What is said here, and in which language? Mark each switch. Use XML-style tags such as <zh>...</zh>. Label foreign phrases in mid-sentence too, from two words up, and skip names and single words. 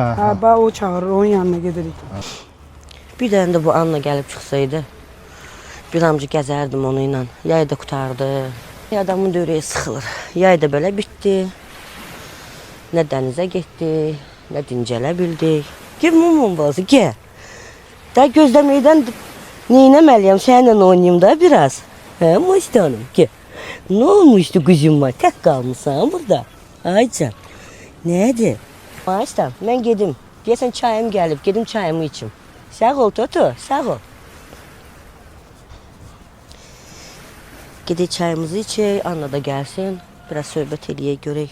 <az>Hə, bax o çağırır, onun yanına gedirik. Bir dənə də bu Anna gəlib çıxsaydı, bir amca gəzərdim onu ilə. Yay da qutardı. Adamın dörəyi sıxılır. Yay da belə bitdi. Nə dənizə getdik, nə dincələ bildik.</az> <tr>Gel mumum bazı, gel.</tr> <az>Daha gözləməkdən neynəməliyəm, səninlə oynayayım da biraz.</az> <tr>Hə, Musti hanım, gel. Ne olmuştu kuzuma? Tek kalmışsan burada. Aycan. Nədir?</tr> <az>Musti, mən gedim. Deyəsən çayım gəlib, gedim çayımı içim. Sağ ol Toto, sağ ol. Gedək çayımızı içək, Anna da gəlsin. Biraz söhbət eləyək, görək.</az>